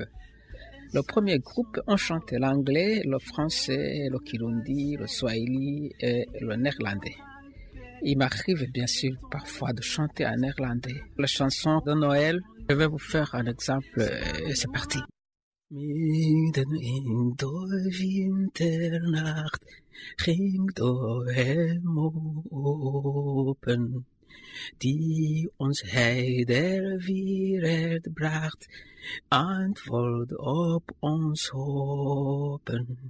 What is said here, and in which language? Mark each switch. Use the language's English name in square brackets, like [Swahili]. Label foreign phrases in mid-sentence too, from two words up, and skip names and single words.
[French] Le premier groupe, on chantait l'anglais, le français, le kirundi, le swahili et le néerlandais. Il m'arrive bien sûr parfois de chanter en néerlandais. La chanson de Noël, je vais vous faire un exemple. C'est parti. [Dutch] Midden in de winternacht ging de hemel open, die ons hij der wereld bracht, antwoord op ons hopen.